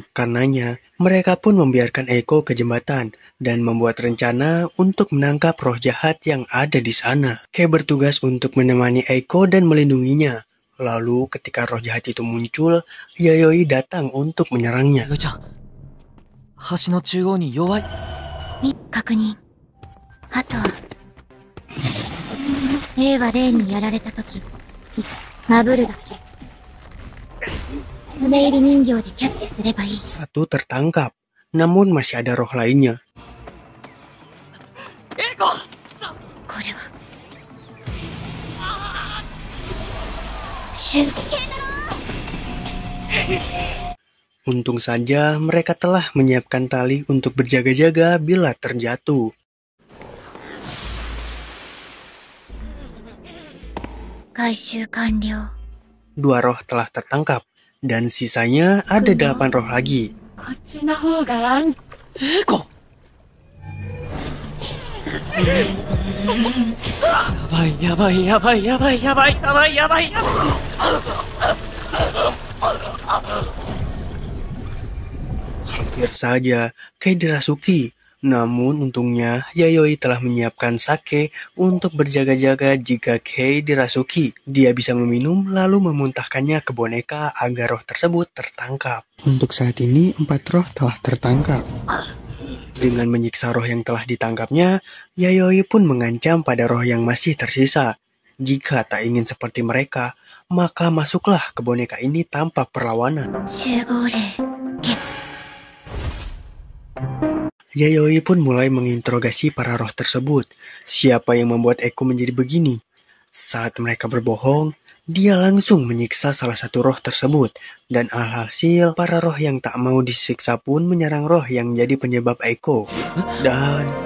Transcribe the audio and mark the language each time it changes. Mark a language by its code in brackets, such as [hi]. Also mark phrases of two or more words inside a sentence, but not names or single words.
[id] Karenanya, mereka pun membiarkan Eiko ke jembatan dan membuat rencana untuk menangkap roh jahat yang ada di sana. Kei bertugas untuk menemani Eiko dan melindunginya. Lalu ketika roh jahat itu muncul, Yayoi datang untuk menyerangnya. [ja] よいちゃん、橋の中央に弱い。確認。あと霊は霊にやられた時マブルだけ爪入り人形でキャッチすればいい。 [id] Satu tertangkap, namun masih ada roh lainnya. [ja] エイコ。これはシュ [id] Untung saja mereka telah menyiapkan tali untuk berjaga-jaga bila terjatuh. [ja] 回収完了。 [id] Dua roh telah tertangkap, dan sisanya ada 8 roh lagi. [ja] こっちの方が安全。エイコ。やばいやばいやばいやばいやばいやばいやばいやばい。 [id] Hampir saja Kei dirasuki. Namun untungnya Yayoi telah menyiapkan sake untuk berjaga-jaga jika Kei dirasuki. Dia bisa meminum lalu memuntahkannya ke boneka agar roh tersebut tertangkap. Untuk saat ini 4 roh telah tertangkap. Dengan menyiksa roh yang telah ditangkapnya, Yayoi pun mengancam pada roh yang masih tersisa. Jika tak ingin seperti mereka, maka masuklah ke boneka ini tanpa perlawanan. [ja] 集合霊ゲッ。 [id] Yayoi pun mulai menginterogasi para roh tersebut. Siapa yang membuat Eiko menjadi begini? Saat mereka berbohong, dia langsung menyiksa salah satu roh tersebut. Dan alhasil, para roh yang tak mau disiksa pun menyerang roh yang jadi penyebab Eiko. Dan...